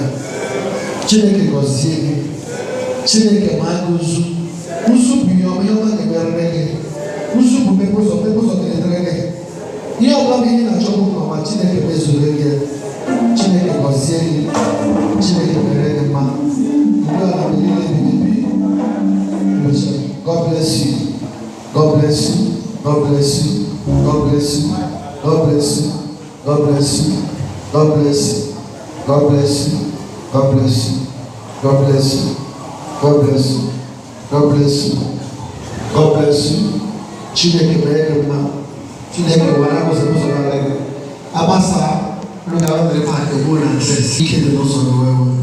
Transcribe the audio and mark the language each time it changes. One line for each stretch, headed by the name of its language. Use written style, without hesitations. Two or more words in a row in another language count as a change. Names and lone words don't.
Igbo: Chineke gọzie gị. Chineke ma gị ụzụ. Ụzụ bụ ihe ọma ga-emerere gị. Ụzụ bụ mmepe ụzọ ga-edere gị. Ihe ọbụla bụ ihe na-achọ bụ ma Chineke mezuru gị. Chineke gọzie gị. Chineke mere gị mma. Ndị ọla bụ ihe na-ebibi.
English: God bless you. God bless you. God bless you. God bless you. God bless you. God bless you. God bless you. God bless you. God bless you. God bless you. God bless you. God bless you. God bless you.
Igbo: Chineke mere gị mma. Chineke wara ụzọ gara gị. Abasa lugara mere ma ego na access. Ike dị n'ụzọ wewe.